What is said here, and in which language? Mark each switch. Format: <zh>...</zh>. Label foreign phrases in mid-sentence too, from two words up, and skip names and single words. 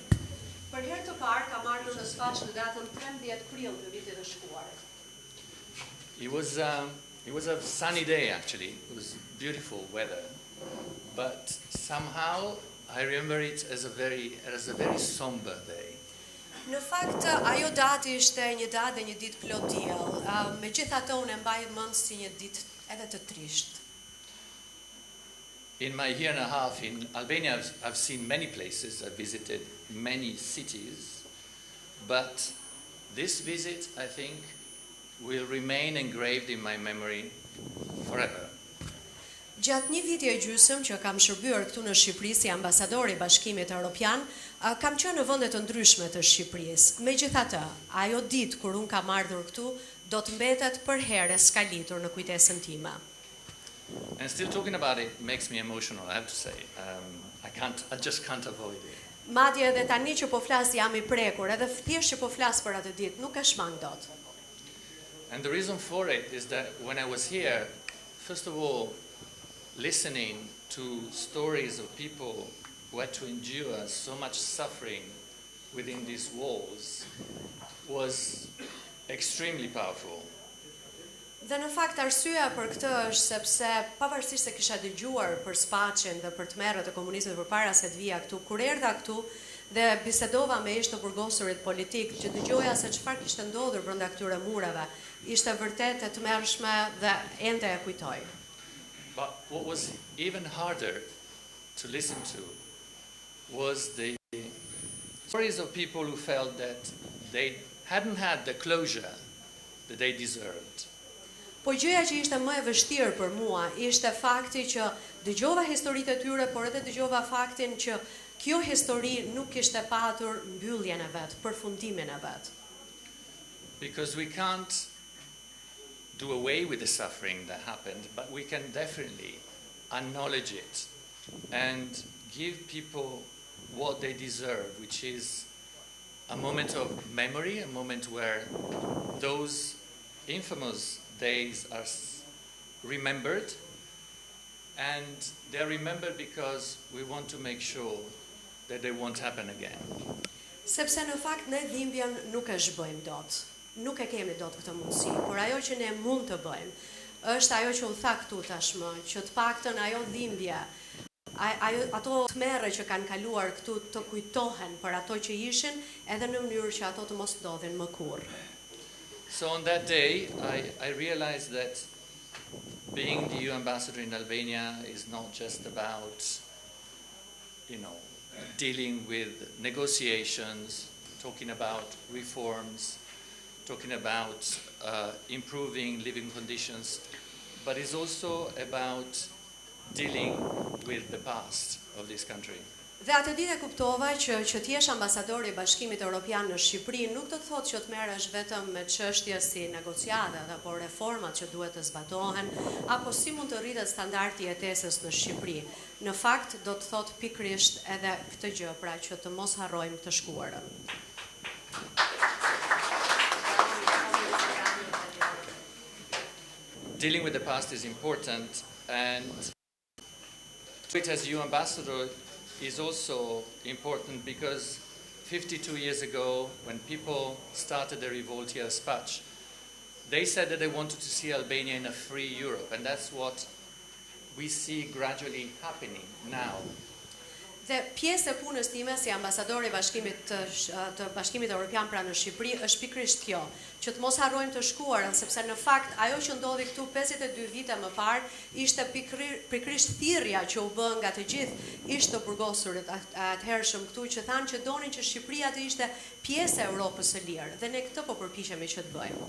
<sq>Për herë të parë kam ardhur në Spach në datën 13 prill të vitit të shkuar.</sq> <en>It was a sunny day actually. It was beautiful weather, but somehow I remember it as a very somber day.</en> <sq>Në fakt, ajo datë ishte një datë dhe një ditë plot diell. Megjithatë unë e mbaj mend si një ditë edhe të trisht.</sq> <en>In my year and a half in Albania, I've seen many places, I've visited many cities, but this visit, I think, will remain engraved in my memory forever.</en> <sq>Gjatë një viti e gjysmë që kam shërbyer këtu në Shqipëri si ambasador i Bashkimit Evropian, kam qenë në vende të ndryshme të Shqipërisë. Megjithatë, ajo ditë kur unë kam ardhur këtu, do të mbetet përherë skalitur në kujtesën time.</sq> <en>And still talking about it makes me emotional, I have to say. I just can't avoid it.</en> <sq>Madje edhe tani që po flas jam i prekur, edhe thjesht që po flas për atë ditë, nuk e shmang dot.</sq> <en>And the reason for it is that when I was here, first of all, listening to stories of people who had to endure so much suffering within these walls was extremely powerful.</en> <sq>Dhe në fakt arsyeja për këtë është sepse pavarësisht se kisha dëgjuar për Spacin dhe për tmerrët e komunistëve përpara se të vija këtu, kur erdha këtu dhe bisedova me ish të burgosurit politik, që dëgjoja se çfarë kishte ndodhur brenda këtyre mureve, ishte vërtet e tmerrshme dhe ende e kujtoj.</sq> <en>But what was even harder to listen to was the stories of people who felt that they hadn't had the closure that they deserved.</en> <sq>Po gjëja që ishte më e vështirë për mua ishte fakti që dëgjova historitë e tyre, por edhe dëgjova faktin që kjo histori nuk kishte patur mbylljen e vet, përfundimin e vet.</sq> <en>Because we can't do away with the suffering that happened, but we can definitely acknowledge it and give people what they deserve, which is a moment of memory, a moment where those infamous days are remembered, and they're remembered because we want to make sure that they won't happen again.</en> <sq>Sepse në fakt ne dhimbjen nuk e zhbëjmë dot. Nuk e kemi dot këtë mundësi, por ajo që ne mund të bëjmë është ajo që u tha këtu tashmë, që të paktën ajo dhimbje, ato tmerre që kanë kaluar këtu të kujtohen për ato që ishin, edhe në mënyrë që ato të mos ndodhin më kurrë.</sq> <en>So on that day, I realized that being the EU ambassador in Albania is not just about, dealing with negotiations, talking about reforms, talking about improving living conditions, but it's also about dealing with the past of this country.</en> <sq>Dhe atë ditë e kuptova që të jesh ambasador i Bashkimit Evropian në Shqipëri nuk do të thotë që të merresh vetëm me çështje si negociatat apo reformat që duhet të zbatohen, apo si mund të rritet standardi i jetesës në Shqipëri. Në fakt do të thotë pikërisht edhe këtë gjë, pra që të mos harrojmë të shkuarën.</sq> <en>Dealing with the past is important, and it as EU ambassador is also important because 52 years ago, when people started the revolt here at Spach, they said that they wanted to see Albania in a free Europe, and that's what we see gradually happening now.</en> <sq>Dhe pjesë e punës time si ambasador i të Bashkimit Evropian pra në Shqipëri është pikërisht kjo, që të mos harrojmë të shkuarën, sepse në fakt ajo që ndodhi këtu 52 vite më parë ishte pikërisht thirrja që u bë nga të gjithë ish të burgosurit atëhershëm këtu, që thanë që donin që Shqipëria të ishte pjesë e Europës së lirë, dhe ne këtë po përpiqemi që të bëjmë.</sq>